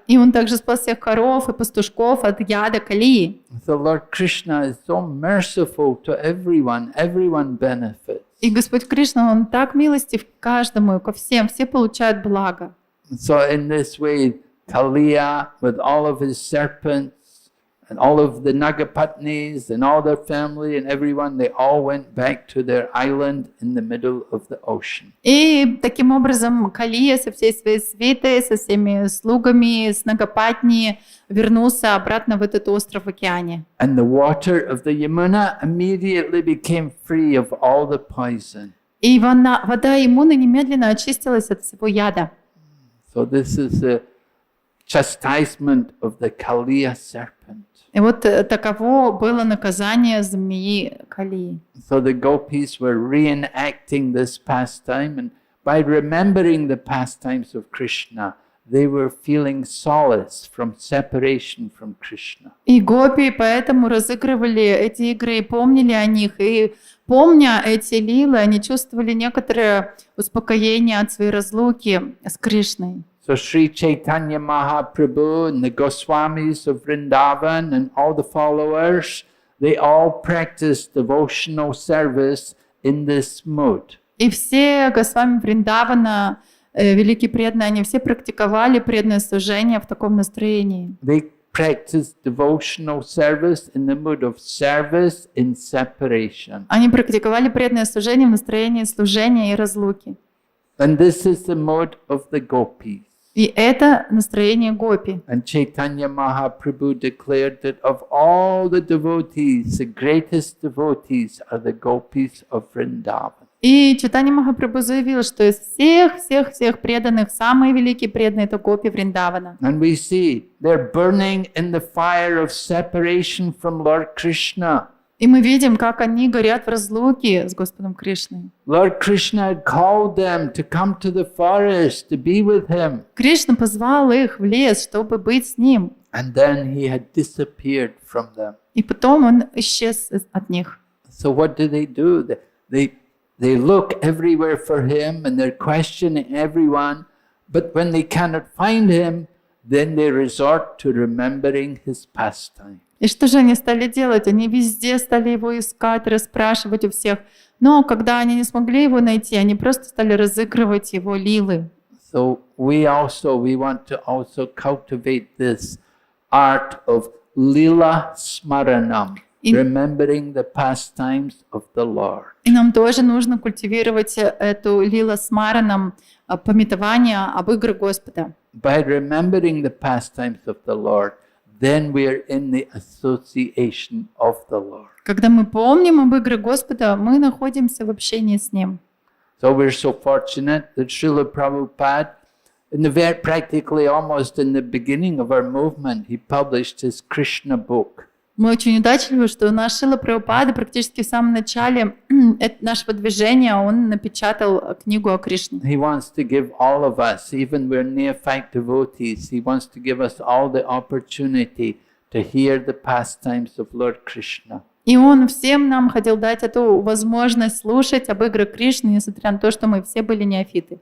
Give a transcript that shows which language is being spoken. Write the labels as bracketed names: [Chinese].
[Russian] И он также спас всех коров и пастушков от яда Калии. [English] So Lord Krishna is so merciful to everyone. Everyone benefits. [Russian] И Господь Кришна, Он так милостив к каждому, ко всем, все получают благо. [English] So in this way, Kaliya, with all of his serpents, and all of the Nagapatnis, and all their family, and everyone, they all went back to their island in the middle of the ocean. [Russian] И таким образом Калия со всей своей свитой, со всеми слугами, с Нагапатни вернулся обратно в этот остров в океане. [English] And the water of the Yamuna immediately became free of all the poison. [Russian] И вода Ямуны немедленно очистилась от всего яда. [English] So this is the chastisement of the Kaliya serpent. [Russian] И вот таково было наказание змеи Калии. [English] So the gopis were reenacting this pastime, and by remembering the pastimes of Krishna, they were feeling solace from separation from Krishna. [Russian] И гопи поэтому разыгрывали эти игры и помнили о них. И помня эти лилы, они чувствовали некоторое успокоение от своей разлуки с Кришной. [English] So Sri Chaitanya Mahaprabhu and the Goswamis of Vrindavan and all the followers, they all practiced devotional service in this mood. [Russian] И все Госвами Вриндавана, великие преданные, они все практиковали преданное служение в таком настроении. [English] They practiced devotional service in the mood of service in separation. [Russian] Они практиковали преданное служение в настроении служения и разлуки. [English] And this is the mode of the gopis. [Russian] И это настроение гопи. [English] And Chaitanya Mahaprabhu declared that of all the devotees, the greatest devotees are the gopis of Vrindavan. [Russian] И Чайтанья Махапрабху заявил, что из всех преданных самые великие преданные это гопи Вриндавана. [English] And we see they're burning in the fire of separation from Lord Krishna. [Russian] И мы видим, как они горят в разлуке с Господом Кришной. [English] Lord Krishna had called them to come to the forest to be with him. [Russian] Кришна позвал их в лес, чтобы быть с ним. [English] And then he had disappeared from them. [Russian] И потом он исчез от них. [English] So what do? They look everywhere for him and they're questioning everyone. But when they cannot find him, then they resort to remembering his pastime. [Russian] И что же они стали делать? Они везде стали его искать, расспрашивать у всех. Но когда они не смогли его найти, они просто стали разыгрывать его лилы. [English] So we want to also cultivate this art of lila smaranam, remembering the pastimes of the Lord. [Russian] И нам тоже нужно культивировать эту лила смаранам, памятование об играх Господа. [English] By remembering the pastimes of the Lord, then we are in the association of the Lord. [Russian] Когда мы помним об играх Господа, мы находимся в общении с Ним. [English] So we're so fortunate that Srila Prabhupada, practically almost in the beginning of our movement, he published his Krishna book. [Russian] Мы очень удачливы, что наш Шрила Прабхупада практически в самом начале нашего движения он напечатал книгу о Кришне. [English] He wants to give all of us, even we're neophyte devotees, he wants to give us all the opportunity to hear the pastimes of Lord Krishna. [Russian] И он всем нам хотел дать эту возможность слушать об играх Кришны, несмотря на то, что мы все были неофиты.